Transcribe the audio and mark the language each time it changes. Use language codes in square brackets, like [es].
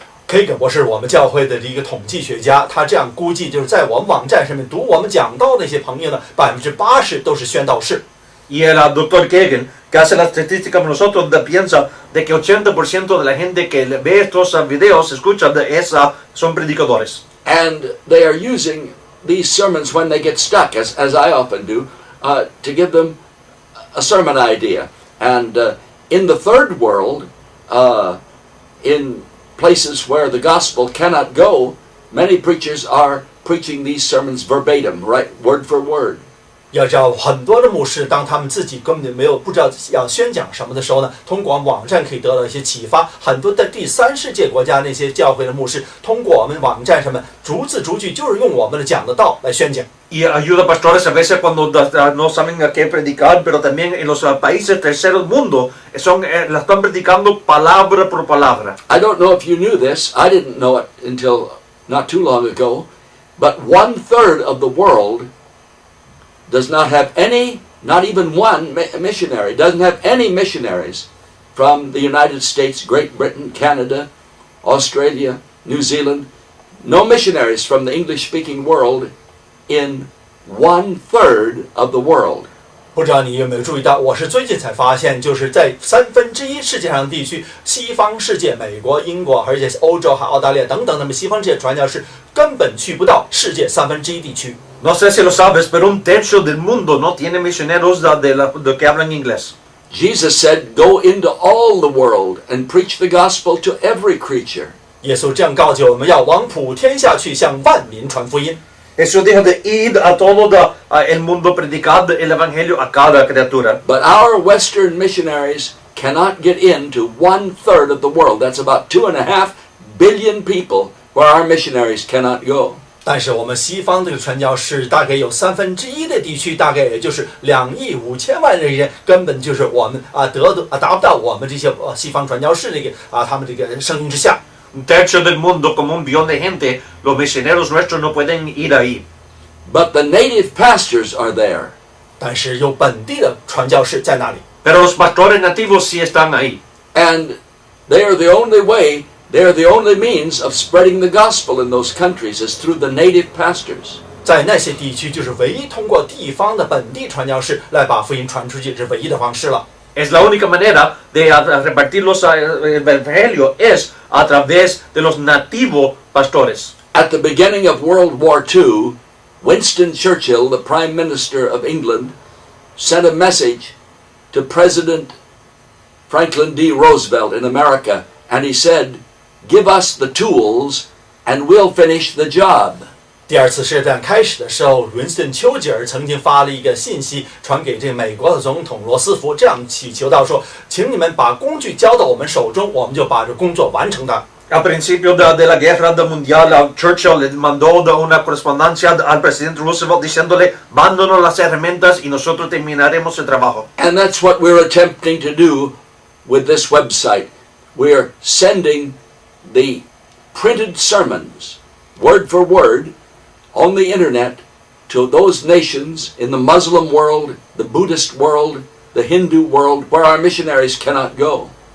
[zh] Cagan 博士，我们教会的一个统计学家，他这样估计，就是在我们网站上面读我们讲道的那些朋友呢，80%都是宣道士。 [es] Y el doctor Cagan, que hace la estadística con nosotros, piensa de que 80% de la gente que ve estos videos, escucha, son predicadores. [en] And they are using these sermons when they get stuck, as I often do, to give them a sermon idea. And in the third world, in places where the gospel cannot go, many preachers are preaching these sermons verbatim, right, word for word. [zh] 要知道，很多的牧师，当他们自己根本不知道要宣讲什么的时候呢，通过网站可以得到一些启发。很多在第三世界国家那些教会的牧师，通过我们网站上面逐字逐句，就是用我们的讲的道来宣讲。 [es] Y ayuda a pastores a veces cuando no saben a qué predicar, pero también en los países terceros mundo la están predicando palabra por palabra. [en] I don't know if you knew this. I didn't know it until not too long ago. But 1/3 of the world does not have any, not even one missionary, doesn't have any missionaries from the United States, Great Britain, Canada, Australia, New Zealand. No missionaries from the English-speaking world in 1/3 of the world. [zh] 不知道你有没有注意到，我是最近才发现，就是在1/3世界上的地区，西方世界，美国、英国，而且欧洲还澳大利亚等等，那么西方世界传教士根本去不到世界1/3地区。 [es] No sé si lo sabes, pero 1/3 del mundo no tiene misioneros de que hablan inglés. [en] Jesus said, "Go into all the world and preach the gospel to every creature." [zh] 耶稣这样告诫我们要往普天下去，向万民传福音。 [es] Jesús dijo de ir a todo el mundo, predicar el evangelio a cada criatura. [en] But our Western missionaries cannot get into 1/3 of the world. That's about 2.5 billion people where our missionaries cannot go. [zh] 但是我们西方这个传教士大概有1/3的地区，大概也就是2亿5千万人，根本就是我们达不到我们这些西方传教士他们这个声音之下。 [es] 1/3 del mundo, como 1 billón de gente, los misioneros nuestros no pueden ir ahí. [en] But the native pastors are there. [zh] 但是有本地的传教士在那里。 [es] Pero los pastores nativos sí están ahí. [en] And they are the only way, they are the only means of spreading the gospel in those countries is through the native pastors. [zh] 在那些地区，就是唯一通过地方的本地传教士来把福音传出去，是唯一的方式了。 [es] Es la única manera de repartir el evangelio es a través de los nativos pastores. [en] At the beginning of World War II, Winston Churchill, the Prime Minister of England, sent a message to President Franklin D. Roosevelt in America, and he said, "Give us the tools and we'll finish the job." [zh] 第二次世界大战开始的时候，伦斯顿·丘吉尔曾经发了一个信息传给这个美国的总统罗斯福，这样祈求到说：“请你们把工具交到我们手中，我们就把这工作完成它。” [es] Al principio de la guerra mundial, Churchill le mandó una correspondencia al presidente Roosevelt diciéndole, mándanos las herramientas y nosotros terminaremos el trabajo. [en] And that's what we're attempting to do with this website. We're sending the printed sermons, word for word, on the internet to those nations in the Muslim world, the Buddhist world, the Hindu world, where our missionaries cannot go.